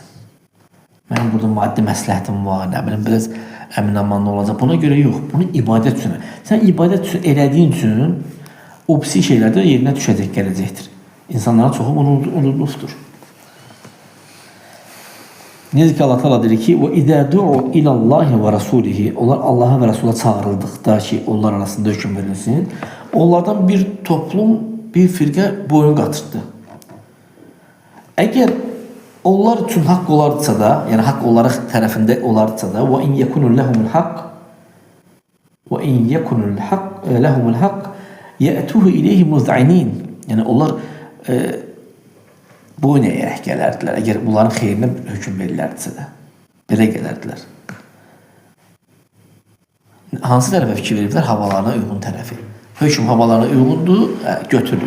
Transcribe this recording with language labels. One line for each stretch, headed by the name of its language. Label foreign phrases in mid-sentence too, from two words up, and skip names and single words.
Azerbaijani: Mənim burada maddi məsləhətim var, nə bilim, biraz əmin-amanlı olacaq. Buna görə yox, bunu ibadət üçün. Sən ibadət üçün elədiyin üçün o pis şeylərdə yerinə düşəcək, gələcəkdir. İnsanların çoxu bunu unudulubdur. Necə ki Allah Teala deyir ki,
Arabic: وَإِذَا دُعُوا إِلَى اللّٰهِ وَرَسُولِهِ
Azerbaijani: Onlar Allah'a və Resul'a çağırıldıqda ki, onlar arasında hökm verilsin, onlardan bir toplum, bir firqə boyun qatırdı. Əgər onlar üçün haqq olardısa da, yəni haqq onların tərəfində olardısa da,
Arabic: وَإِنْ يَكُنُ لَهُمُ الْحَقِّ يَأْتُوهُ إِلَيْهِ مُذْعِنِينَ
Azerbaijani: Yəni onlar boyun əyərək gələrdilər, əgər bunların xeyrinə hökm verirlərdisə də. Belə gələrdilər. Hansı tərəfə fikir veriblər? Havalarına uyğun tərəfi. Hökm havalarına uyğundur, götürülür.